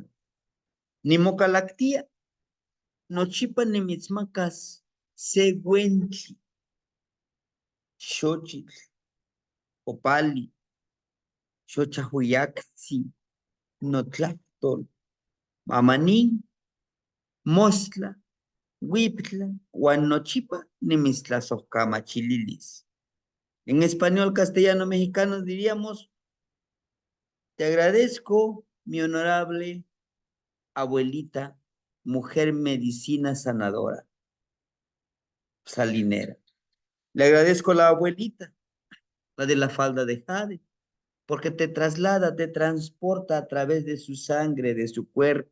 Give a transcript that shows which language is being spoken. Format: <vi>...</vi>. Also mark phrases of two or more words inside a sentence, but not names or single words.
<nah>Nimocalactia, nochipa nimitzmacas se uentli, xochitl, opali, xochahuiyactzi, notlactol, mamanín, mostla, huiptla, huan nochipa nimitztlasojkamachililis.</nah> <es>En español, castellano, mexicano diríamos: te agradezco, mi honorable abuelita, mujer medicina sanadora, salinera. Le agradezco a la abuelita, la de la falda de jade, porque te traslada, te transporta a través de su sangre, de su cuerpo.</es>